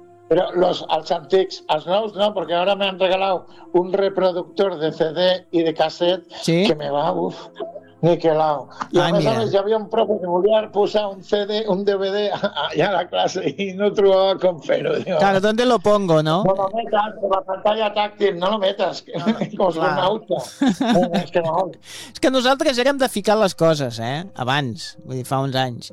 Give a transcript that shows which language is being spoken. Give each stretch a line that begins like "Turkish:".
Catalan: Però els antics, els nous no, perquè ara m'han regalat un reproductor de CD i de casset, sí? Que me va niquelau. I a més, ja havia un profe que volia posar un CD, un DVD allà a la classe i no trobava com fer-ho.
Spanish: Claro, ¿dónde lo pongo, no? No lo metas por la pantalla táctil, no lo metas, como claro.
Catalan: Astronauta. És que nosaltres érem de ficar les coses, abans, vull dir, fa uns anys.